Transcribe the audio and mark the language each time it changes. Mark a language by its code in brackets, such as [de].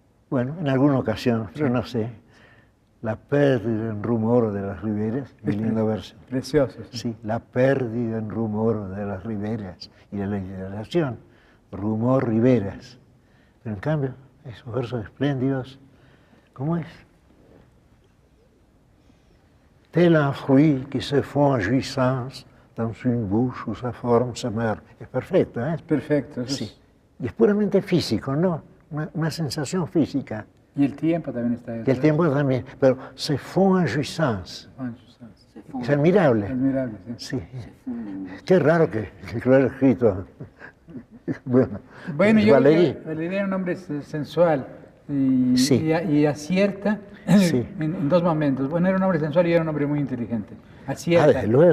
[es] Bueno, en alguna ocasión, pero no sé. La pérdida en rumor de las riberas, mi lindo verso. Precioso. Sí, la pérdida en rumor de las riberas y de la literación. Rumor riberas. Pero en cambio, esos versos espléndidos, ¿cómo es? [fr] Tel un fruit qui se fond en jouissance dans une bouche où sa forme se meurt. [es] Es perfecto, ¿eh? Es perfecto. Eso Sí. Y es puramente físico, ¿no? Una sensación física. Y el tiempo también está ahí. Y el tiempo también. Pero [fr] se fond en jouissance. [es] Es admirable. Admirable, sí. Sí. Qué raro que lo haya escrito. Bueno, yo Valerí. creo que Valerí era un hombre sensual y, Sí. y acierta Sí. en dos momentos. Bueno, era un hombre sensual y era un hombre muy inteligente. Acierta desde luego.